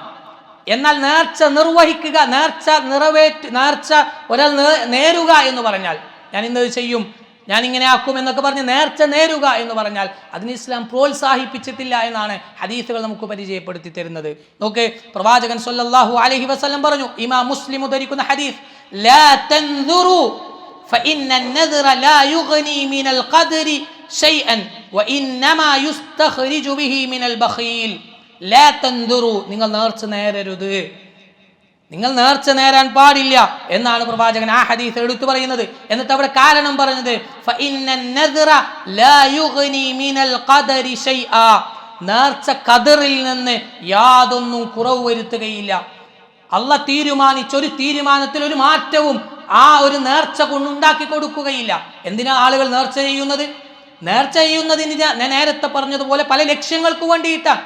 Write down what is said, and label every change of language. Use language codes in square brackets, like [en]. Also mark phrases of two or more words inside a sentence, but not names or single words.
[ml] എന്നാൽ നേർച്ച നിർവഹിക്കുക, നേർച്ച ഒരാൾ നേരുക എന്ന് പറഞ്ഞാൽ ഞാൻ ഇന്നത് ചെയ്യും, ഞാൻ ഇങ്ങനെ ആക്കും എന്നൊക്കെ പറഞ്ഞ് നേർച്ച നേരുക എന്ന് പറഞ്ഞാൽ അതിന് ഇസ്ലാം പ്രോത്സാഹിപ്പിച്ചിട്ടില്ല എന്നാണ് ഹദീസുകൾ നമുക്ക് പരിചയപ്പെടുത്തി തരുന്നത്. നോക്ക്, പ്രവാചകൻ [ar] صلى الله عليه وسلم [ml] പറഞ്ഞു, ഇമാം മുസ്ലിം ഉദ്ധരിക്കുന്ന ഹദീസ്, [ar] لا تنذروا فإن النذر لا يغني من القدر شيئا وإنما يستخرج به من البخيل. لا تنذروا, [ml] നിങ്ങൾ നേർച്ച നേരരുത്, നിങ്ങൾ നേർച്ച നേരാൻ പാടില്ല എന്നാണ് പ്രവാചകൻ ആ ഹദീസ് എടുത്തു പറയുന്നത്. എന്നിട്ട് അവിടെ കാരണം പറഞ്ഞത് [ar] فإن النذر لا يغني من القدر شيئا. [ml] നേർച്ച ഖദറിൽ നിന്ന് യാതൊന്നും കുറവ് വരുത്തുകയില്ല. അള്ളാഹ് തീരുമാനിച്ചൊരു തീരുമാനത്തിൽ ഒരു മാറ്റവും ആ ഒരു നേർച്ച കൊണ്ടുണ്ടാക്കി കൊടുക്കുകയില്ല. എന്തിനാ ആളുകൾ നേർച്ച ചെയ്യുന്നത്? നേർച്ച ചെയ്യുന്നതിന് ഞാൻ നേരത്തെ പറഞ്ഞതുപോലെ പല ലക്ഷ്യങ്ങൾക്ക് വേണ്ടിയിട്ടാണ്.